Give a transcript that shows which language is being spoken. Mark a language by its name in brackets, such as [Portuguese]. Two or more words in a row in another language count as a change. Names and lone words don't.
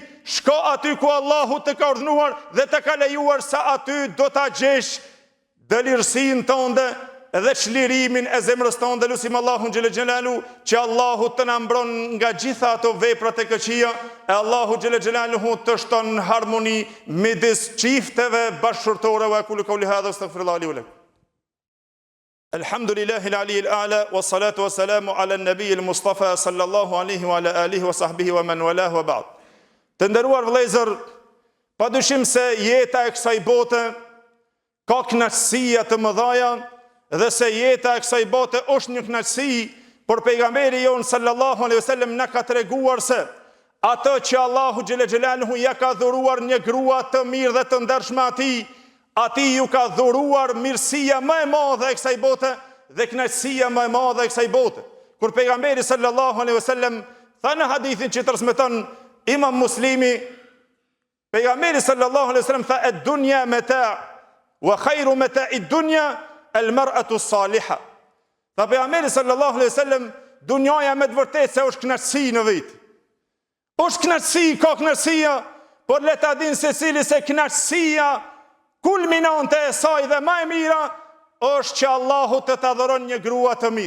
[Albanian] Shko aty ku Allahu të ka urdhëruar dhe të ka lejuar, sa aty do ta gjesh dëlirësinë tënde dhe çlirimin e zemrës tonë. Lutim Allahun [Arabic] جل جلاله [Albanian] që Allahu të na mbron nga gjitha ato veprat e këqija, e Allahu [Arabic] جل جلاله [Albanian] të shton harmoni midis çifteve bashkëshortore. [Arabic] وأقول قولي هذا أستغفر الله لي ولكم. الحمد لله العلي الأعلى والصلاة والسلام على النبي المصطفى صلى الله عليه وعلى آله وصحبه ومن والاه وبعد. [Albanian] Të nderuar vëllezër, padyshim se jeta e kësaj bote ka kënaqësia të mëdha dhe se jeta e kësaj bote është një kënaqësi, por pejgamberi jon [Arabic] صلى الله عليه وسلم [Albanian] na ka treguar se ato që Allahu [Arabic] جل جلاله [Albanian] ja ka dhuruar një grua të mirë dhe të ndershme atij ju ka dhuruar mirësia më e madhe e kësaj bote dhe kënaqësia më e madhe e kësaj bote. Kur pejgamberi [Arabic] صلى الله عليه وسلم [Albanian] tha në hadithin që transmeton Imam Muslimi, pejgamberi [Arabic] صلى الله عليه وسلم تها الدنيا متاع وخير متاع الدنيا المرأة الصالحة. [Albanian] Tha pejgamberi [Arabic] صلى الله عليه وسلم, [Albanian] dunjaja me të vërtetë se është kënaqësi në vit. Është kënaqësi, ka kënaqësia, por le ta dinë secili se kënaqësia kulminante e saj dhe më e mira është që Allahu të ta dhuron një grua të mirë.